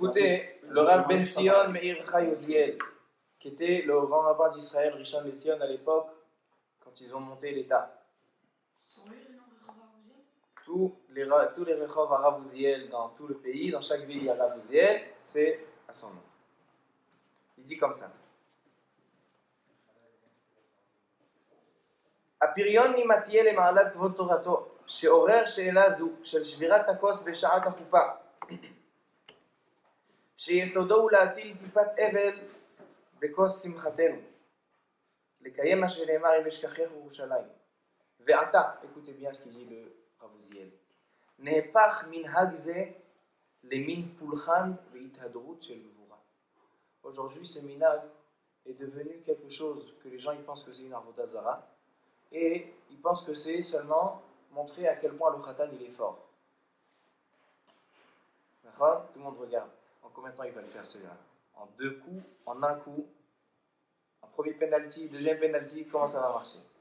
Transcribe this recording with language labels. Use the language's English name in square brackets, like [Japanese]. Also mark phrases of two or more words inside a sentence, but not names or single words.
[French] Écoutez, le Rav Ben Zion Meir Chai Oziel, qui était le grand rabbin d'Israël, Rishon LeZion, à l'époque, quand ils ont monté l'État. Sont lui le nom de Rav Uziel? Tous les Rechov à Rav Uziel dans tout le pays, dans chaque ville il y a Rav Uziel, c'est à son nom. Il dit comme ça. [Hebrew] הפריון נימתיה למעלת כבוד תורתו, שעורר שאלה זו של שבירת הכוס בשעת החופה, שיסודו הוא להטיל טיפת אבל בכוס שמחתנו, לקיים מה שנאמר אם אשכחך בירושלים. ועתה, [French] écoutez bien ce qu'il dit le Rav Uziel, [Hebrew] נהפך מנהג זה למין פולחן והתהדרות של גבורה. [French] Aujourd'hui, ce minhag est devenu quelque chose que les gens ils pensent que c'est une [Hebrew] עבודה זרה, [French] et ils pensent que c'est seulement montrer à quel point le khatan il est fort. D'accord? Tout le monde regarde. En combien de temps il va le faire celui-là? En 2 coups, en 1 coup, en premier penalty, deuxième penalty, comment ça va marcher?